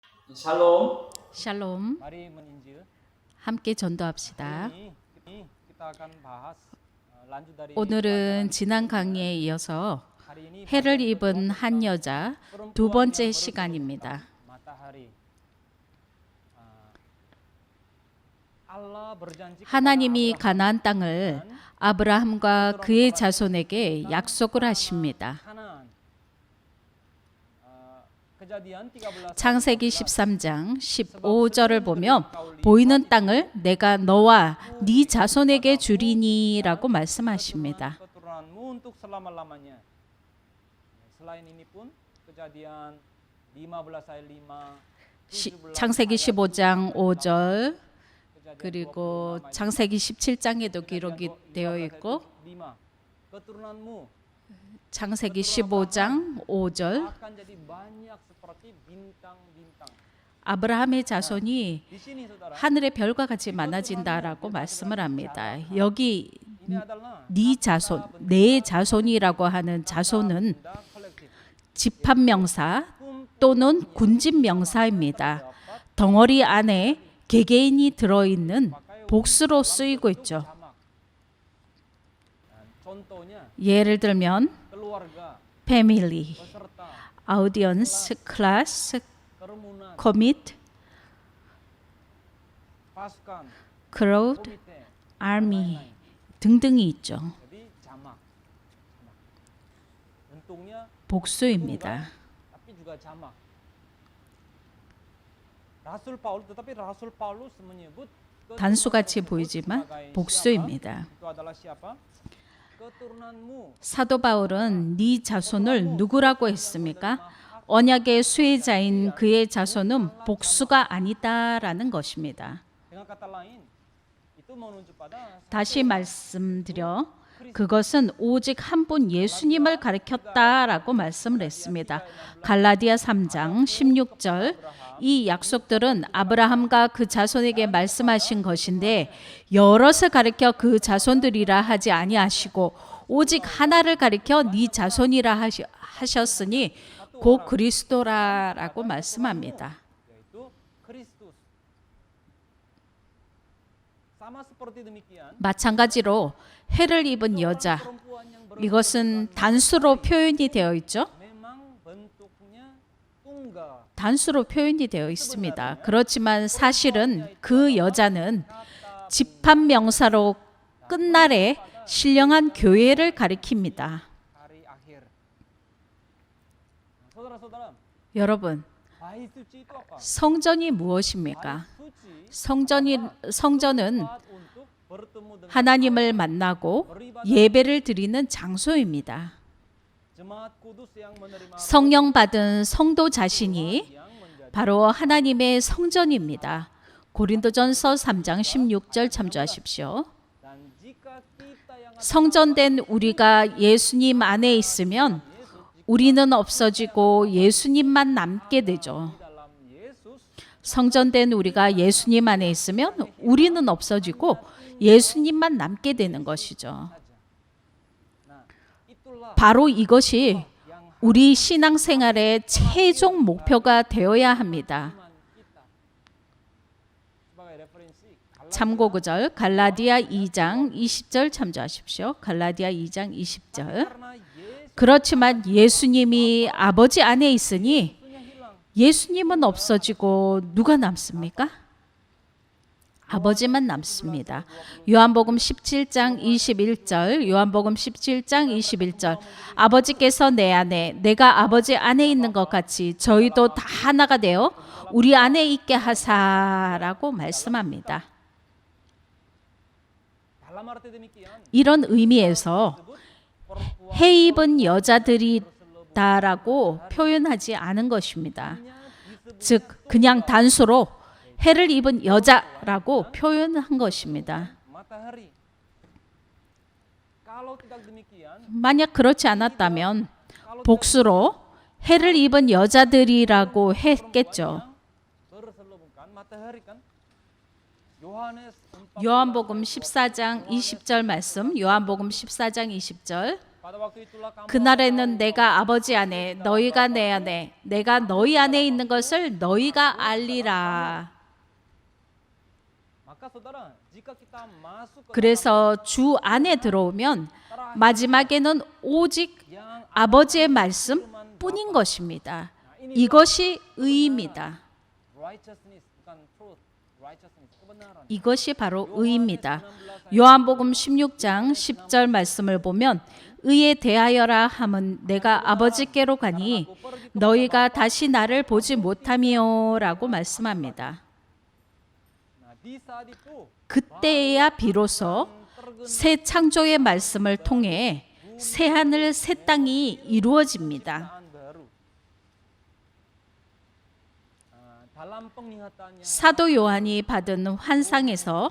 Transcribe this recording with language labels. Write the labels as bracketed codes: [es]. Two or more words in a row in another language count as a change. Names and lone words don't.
[id] Shalom. [ko] 샬롬. [id] Mari meninjil. [ko] 함께 전도합시다. [id] Ini kita akan bahas lanjut dari [ko] 오늘은 지난 강의에 이어서 [id] hari ini [ko] 해를 입은 한 여자 두 번째 시간입니다. [id] matahari. Allah berjanji [ko] 하나님이 가나안 땅을 아브라함과 그의 자손에게 약속을 하십니다. [id] Kanaan. Kejadian 13 [ko] 창세기 13장 15절을 보면 보이는 땅을 내가 너와 네 자손에게 주리니라고 말씀하십니다. [id] keturunanmu untuk selama-lamanya. Selain ini pun Kejadian 15 ayat 5 [ko] 창세기 15장 5절 [id] Kejadian [ko] 그리고 창세기 17장에도 기록이 되어 있고 [id] 5 keturunanmu [ko] 창세기 15장 5절 [id] akan jadi banyak seperti bintang-bintang. [ko] 아브라함의 자손이 [id] Di sini saudara, [ko] 하늘의 별과 같이 많아진다라고 말씀을 합니다. 여기 [id] ini adalah [ko] 네 자손, 내 자손이라고 하는 자손은 [id] benda kolektif. [ko] 집합명사 또는 군집명사입니다. 덩어리 안에 개개인이 들어있는 복수로 쓰이고 있죠. [id] Jamak. Dan contohnya [ko] 예를 들면 [id] keluarga, [ko] 패밀리, [id] peserta, audience, [ko] 클래스, [id] kerumunan, [ko] 커밋, [id] pasukan, [ko] 크라우드, [id] komite. [ko] 아미 등등이 있죠. [id] Jadi jamak. Bentuknya [ko] 복수입니다. [id] tapi juga jamak. Rasul Paulus, tetapi Rasul Paulus menyebut [ko] 단수같이 보이지만 복수입니다. [id] itu adalah siapa? Keturunanmu. [ko] 사도 바울은 네 자손을 누구라고 했습니까? 언약의 수혜자인 그의 자손은 복수가 아니다라는 것입니다. [id] Dengan kata lain, itu menunjuk pada [ko] 다시 말씀드려 그것은 오직 한 분 예수님을 가리켰다라고 말씀을 했습니다. 갈라디아 3장 16절 이 약속들은 아브라함과 그 자손에게 말씀하신 것인데 여럿을 가리켜 그 자손들이라 하지 아니하시고 오직 하나를 가리켜 네 자손이라 하셨으니 곧 그리스도라라고 말씀합니다. [id] yaitu Kristus. Sama seperti demikian, [ko] 마찬가지로 해를 입은 여자 [id] perempuan yang [ko] 이것은 단수로 표현이 되어 있죠. [id] memang bentuknya tunggal. [ko] 단수로 표현이 되어 있습니다. 그렇지만 사실은 그 여자는 집합명사로 끝날에 신령한 교회를 가리킵니다. [id] Hari akhir. Saudara-saudara, [ko] 여러분, [id] bait suci itu apa? [ko] 성전이 무엇입니까? [id] Suci [ko] 성전은 [id] tempat untuk bertemu dengan [ko] 하나님을 만나고 예배를 드리는 장소입니다. [id] jemaat kudus yang menerima [ko] 성령 받은 성도 자신이 [id] yang menjadi [ko] 바로 하나님의 성전입니다. 고린도전서 3장 16절 참조하십시오. [id] dan jika kita yang [ko] 성전된 우리가 예수님 안에 있으면 우리는 없어지고 예수님만 남게 되죠. [id] dalam Yesus [ko] 성전된 우리가 예수님 안에 있으면 우리는 없어지고 예수님만 남게 되는 것이죠. [id] nah itulah [ko] 바로 이것이 우리 신앙생활의 최종 목표가 되어야 합니다. [id] iman kita. Sebagai referensi, [ko] 참고 구절 갈라디아 2장 20절 참조하십시오. 갈라디아 2장 20절. [id] karena Yesus [ko] 그렇지만 예수님이 아버지 안에 있으니 [id] hilang. [ko] 예수님은 없어지고 누가 남습니까? 아버지만 남습니다. 요한복음 17장 21절, 요한복음 17장 21절. 아버지께서 내 안에, 내가 아버지 안에 있는 것 같이 저희도 다 하나가 되어 우리 안에 있게 하사라고 말씀합니다. [id] Dalam arti demikian, [ko] 이런 의미에서 [id] perempuan [ko] 해 입은 여자들이다라고 표현하지 않은 것입니다. 즉 그냥 단수로 해를 입은 여자라고 표현한 것입니다. [id] matahari. Kalau tidak demikian, [ko] 만약 그렇지 않았다면 복수로 해를 입은 여자들이라고 했겠죠. [id] berselubungkan matahari kan? Yohanes 4 [ko] 요한복음 14장 20절 말씀, 요한복음 14장 20절. [id] pada waktu itulah kamu [ko] 그날에는 내가 아버지 안에 너희가 내 안에 내가 너희 안에 있는 것을 너희가 알리라. [id] maka saudara jika kita masuk ke [ko] 그래서 주 안에 들어오면 마지막에는 오직 [id] yang [ko] 아버지의 말씀뿐인 것입니다. 이것이 의입니다. [en] righteousness bukan truth righteousness kebenaran [ko] 이것이 바로 의입니다. 요한복음 16장 10절 말씀을 보면 의에 대하여라 함은 내가 아버지께로 가니 너희가 다시 나를 보지 못함이요라고 말씀합니다. [id] nah di saat itu [ko] 그때야 비로소 새 창조의 말씀을 통해 새 하늘 새 땅이 이루어집니다. [id] ciptaan baru dalam penglihatannya [ko] 사도 요한이 받은 환상에서